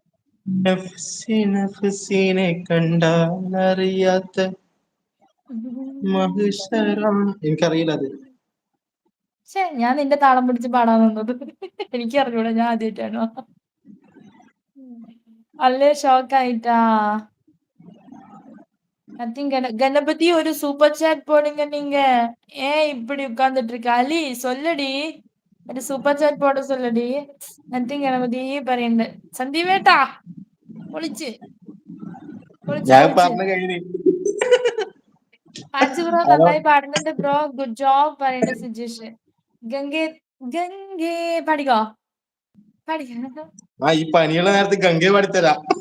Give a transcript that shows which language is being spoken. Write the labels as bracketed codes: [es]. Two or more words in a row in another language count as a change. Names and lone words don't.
[ml] നഫ്സിനെ കണ്ടാൽ അറിയാത്ത എനിക്കറിയില്ല അത്. ഞാൻ നിന്റെ താളം പിടിച്ച് പാടാൻ നിന്നത്. എനിക്ക് അറിഞ്ഞൂടാ, ഞാൻ ആദ്യമായിട്ടാണോ? അല്ലേ ഷോക്കായിട്ടാ. [ta] கணபதி ஒரு [en] super chat [ta] போடுங்க நீங்க. ஏன் இப்படி உட்கார்ந்துட்டு இருக்க? அலி சொல்லடி, ஒரு [en] super chat [ta] போட சொல்லடி. [ml] நத்திங் கணபதி പറയുന്നുണ്ട്. സന്ദീപേട്ടാ പൊളിച്ച്. പാച്ചു ബ്രോ നന്നായി പാടുന്നുണ്ട് ബ്രോ, [en] good job [ml] പറയുന്നുണ്ട് സുജേഷ്. ഗംഗേ പാടിക്കോ. ഈ പനിയുള്ള നേരത്ത് ഗംഗയെ പാടിത്തരാ.